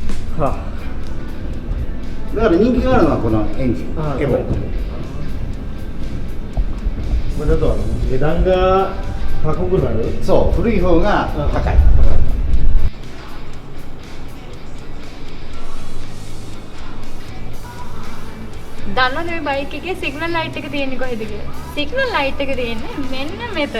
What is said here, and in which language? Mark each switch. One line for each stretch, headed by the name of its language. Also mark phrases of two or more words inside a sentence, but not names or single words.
Japanese: はだから人気があるのはこのエンジンエボ。まあちょっと値段が高くなる。そう古い方が高い。
Sinhala: දන්නවද මේ බයික් එකේ
English: signal light
Sinhala: එක තියෙන්නේ කොහෙද කියලා?
English: signal light
Sinhala: එක තියෙන්නේ මෙන්න මෙතන.